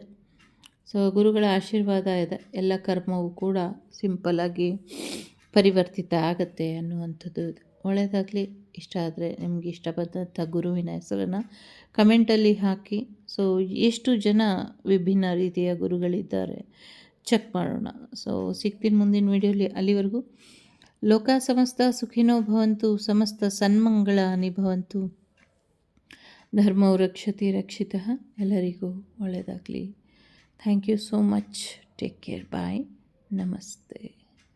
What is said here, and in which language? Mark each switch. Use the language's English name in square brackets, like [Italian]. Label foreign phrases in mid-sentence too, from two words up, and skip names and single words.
[Kannada] ಸೊ ಗುರುಗಳ ಆಶೀರ್ವಾದ ಇದೆ, ಎಲ್ಲ ಕರ್ಮವೂ ಕೂಡ ಸಿಂಪಲ್ಲಾಗಿ ಪರಿವರ್ತಿತ ಆಗತ್ತೆ ಅನ್ನುವಂಥದ್ದು ಇದೆ. ಒಳ್ಳೆಯದಾಗಲಿ. ಇಷ್ಟ ಆದರೆ ನಿಮಗೆ ಇಷ್ಟ ಬಂದಂಥ ಗುರುವಿನ ಹೆಸರನ್ನು ಕಮೆಂಟಲ್ಲಿ ಹಾಕಿ. ಸೊ ಎಷ್ಟು ಜನ ವಿಭಿನ್ನ ರೀತಿಯ ಗುರುಗಳಿದ್ದಾರೆ ಚೆಕ್ ಮಾಡೋಣ. ಸೊ ಸಿಗ್ತೀನಿ ಮುಂದಿನ ವಿಡಿಯೋಲಿ. ಅಲ್ಲಿವರೆಗೂ [Sanskrit] ಲೋಕ ಸಮಸ್ತ ಸುಖಿನೋ ಭವಂತು, ಸಮಸ್ತ ಸನ್ಮಂಗಳಾನಿ ಭವಂತು, ಧರ್ಮೋ ರಕ್ಷತಿ ರಕ್ಷಿತಃ. [Kannada] ಎಲ್ಲರಿಗೂ ಒಳ್ಳೆಯದಾಗಲಿ. [English] Thank you so much. Take care. Bye. ನಮಸ್ತೆ.